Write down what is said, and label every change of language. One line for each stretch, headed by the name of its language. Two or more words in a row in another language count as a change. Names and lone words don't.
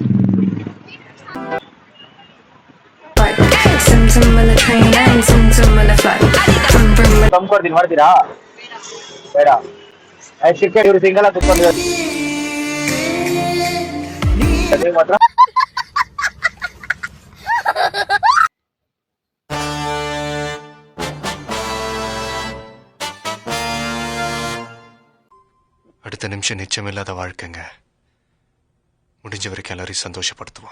Kannada: ತಂದ್ಕೊಡ್ತೀನಿ, ಮಾಡ್ತೀರಾ? ಬೇಡ. ಕ್ರಿಕೆಟ್ ಇವರು ಸಿಂಗಲ್ ಆಗಿ ಕುತ್ಕೊಂಡಿದ್ದಾರೆ ಮಾತ್ರ.
Tamil: அடுத்த நிமிஷம் நிச்சயமில்லாத வாழ்க்கைங்க. முடிஞ்ச வரைக்கும் எல்லாரையும் சந்தோஷப்படுத்துவோம்.